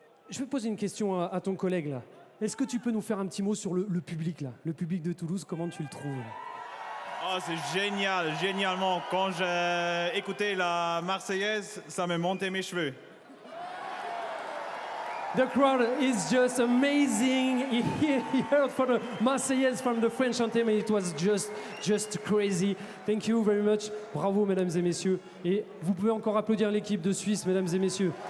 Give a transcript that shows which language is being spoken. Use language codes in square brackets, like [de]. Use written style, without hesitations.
[fr] Je vais poser une question à ton collègue là. Est-ce que tu peux nous faire un petit mot sur le public là, le public de Toulouse, comment tu le trouves? Oh, c'est génial, génialement. Quand j'ai écouté la Marseillaise, ça me montait mes cheveux. [en] The crowd is just amazing. He heard for the Marseillaise from the French anthem and it was just crazy. Thank you very much. [fr] Bravo, mesdames et messieurs. Et vous pouvez encore applaudir l'équipe de Suisse, mesdames et messieurs.